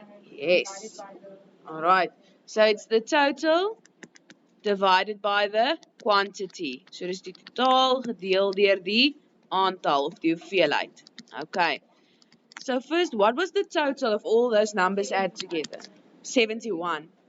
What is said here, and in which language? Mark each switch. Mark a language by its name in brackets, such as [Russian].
[English] Yes. Alright, so it's the total divided by the quantity. [Afrikaans] So dis die totaal gedeel deur die aantal of die hoeveelheid. [English] Okay. So first, what was the total of all those numbers added together? 71.